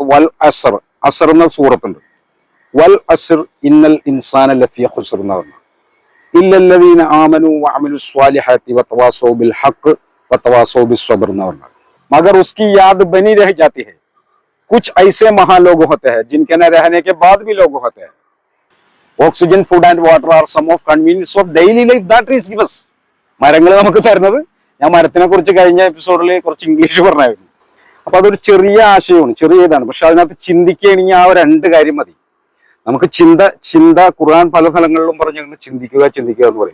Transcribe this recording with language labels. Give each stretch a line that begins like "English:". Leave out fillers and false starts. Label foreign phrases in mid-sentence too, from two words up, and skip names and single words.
Arabic: والعصر,
Malayalam: അസർ എന്ന സൂറത്തുണ്ട്.
Arabic: والعصر إن الإنسان لفي خسر
Malayalam: എന്ന് പറഞ്ഞു.
Arabic: إلا الذين آمنوا وعملوا الصالحات وتواصوا بالحق وتواصوا بالصبر
Malayalam: എന്ന് പറഞ്ഞു.
Hindi: मगर उसकी याद बनी रह जाती है. कुछ ऐसे महान लोग होते हैं जिनके न रहने के बाद भी लोग होते हैं.
English: Oxygen, food and water are some of convenience of daily life that trees give us.
Malayalam: മരങ്ങൾ നമുക്ക് തരുന്നത്. ഞാൻ മരത്തിനെ കുറിച്ച് കഴിഞ്ഞ എപ്പിസോഡിൽ കുറച്ച് ഇംഗ്ലീഷ് പറഞ്ഞായിരുന്നു. അപ്പൊ അതൊരു ചെറിയ ആശയമാണ്, ചെറിയ ഇതാണ്. പക്ഷെ അതിനകത്ത് ചിന്തിക്കുകയാണെങ്കിൽ ആ രണ്ട് കാര്യം മതി നമുക്ക്. ചിന്ത ഖുർആൻ പല ഫലങ്ങളിലും പറഞ്ഞിട്ടുണ്ട്, ചിന്തിക്കുക എന്ന് പറയും.